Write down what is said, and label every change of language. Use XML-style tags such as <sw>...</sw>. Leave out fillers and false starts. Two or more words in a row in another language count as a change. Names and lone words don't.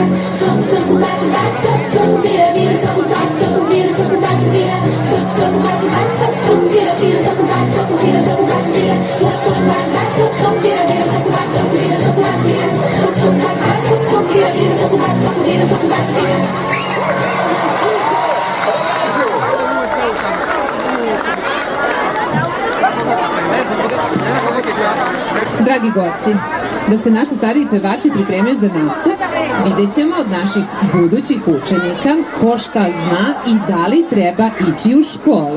<pt>Soco, soco, bate, bate. Soco, soco, vira, vira. Soco, bate, soco, vira. Soco, bate, vira. Soco, soco, bate, bate. Soco, soco, vira, vira. Soco, bate, soco, vira. Soco, bate, vira. Soco, soco, bate, bate. Soco, soco, vira, vira. Soco, bate, soco, vira. Soco, bate, vira. Soco, soco, bate, bate. Soco, soco, vira, vira. Soco, bate, soco, vira. Soco, bate, vira.</pt> <sr>Dragi gosti, dok se naši stariji pevači pripremaju za nastup, vidjet ćemo od naših budućih učenika ko šta zna i da li treba ići u školu.</sr>